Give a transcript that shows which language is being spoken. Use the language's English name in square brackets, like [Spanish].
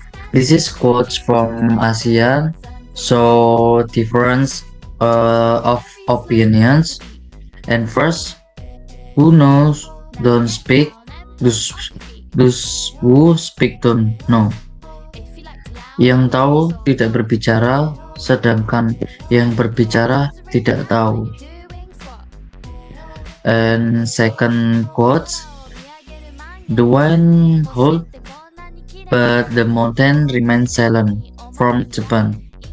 [English] This is quotes from ASEAN, so difference of opinions. And first, who knows don't speak, those, those who speak don't know. [Indonesian] Yang tahu tidak berbicara, sedangkan yang berbicara tidak tahu. [English] And second quotes, the wind hold, but the mountain remains silent from Japan.